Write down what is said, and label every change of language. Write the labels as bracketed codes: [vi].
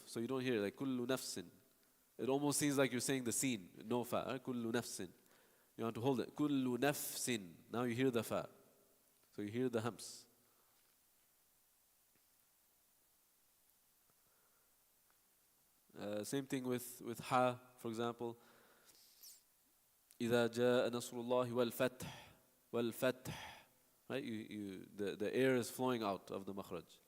[en] So you don't hear it, like kullu nafsin. It almost seems like you're saying the sin, no fa, right? Kullu nafsin. You want to hold it. Kullu nafsin. Now you hear the fa. So you hear the hams. Same thing with ha, for example. [ar] إذا جاء نصر الله والفتح والفتح. [en] Right? The air is flowing out of the makhraj.